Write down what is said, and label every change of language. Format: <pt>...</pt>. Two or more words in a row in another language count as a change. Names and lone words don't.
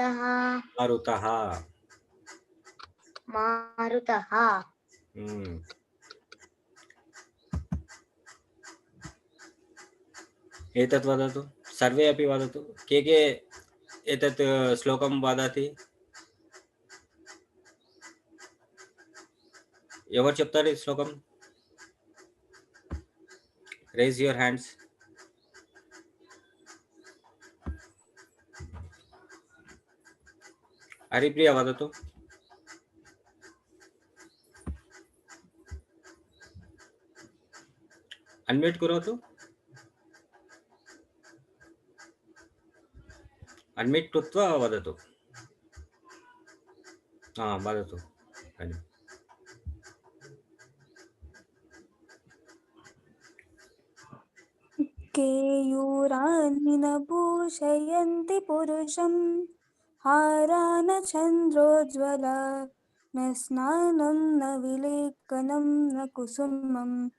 <sa>మారుతః. एतत् वदतु, सर्वे अपि वदतु, के एतत् श्लोकं वदति?</sa> <te>ఎవరు చెప్తారు ఈ శ్లోకం?</te> <en>raise your hands.</en> <sa>హరిప్రియ వదతు. అన్మ్యూట్ కరోతు. అన్మ్యూట్ కృత్వా వదతు. వదతు. केयूरानि न भूषयन्ति पुरुषं हारा न चन्द्रोज्ज्वला न स्नानं न विलेखनं न कुसुमं</sa>